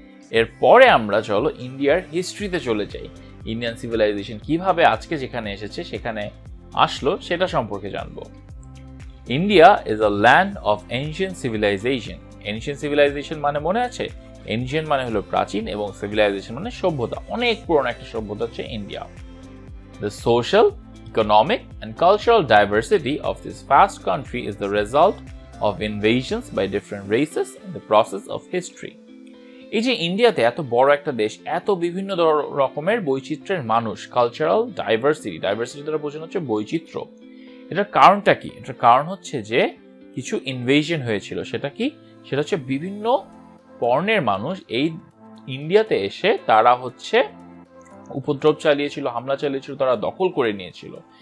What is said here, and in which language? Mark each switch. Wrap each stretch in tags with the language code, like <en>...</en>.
<bn>এরপরে আমরা চলো ইন্ডিয়ার হিস্ট্রিতে চলে যাই। ইন্ডিয়ান সিভিলাইজেশন কিভাবে আজকে যেখানে এসেছে সেখানে আসলো সেটা সম্পর্কে জানবো।</bn> <en>India is a land of ancient civilization.</en> <bn>Ancient civilisation মানে মনে আছে? এনশিয়েন্ট মানে হলো প্রাচীন এবং সিভিলাইজেশন মানে সভ্যতা। অনেক পুরনো একটা সভ্যতা হচ্ছে India.</bn> <en>The social, economic and cultural diversity of this vast country is the result of invasions by different races in the process of history.</en> <bn>এই যে ইন্ডিয়াতে এত বড় একটা দেশ, এত বিভিন্ন রকমের বৈচিত্র্যের মানুষ, কালচারাল ডাইভার্সিটি দ্বারা বোঝানো হচ্ছে বৈচিত্র্য। এটার কারণটা কি? এটার কারণ হচ্ছে যে কিছু ইনভেশন হয়েছিল। সেটা কি? সেটা হচ্ছে বিভিন্ন বর্ণের মানুষ এই ইন্ডিয়াতে এসে তারা হচ্ছে উপদ্রব চালিয়েছিল, হামলা চালিয়েছিল, তারা দখল করে নিয়েছিল।</bn>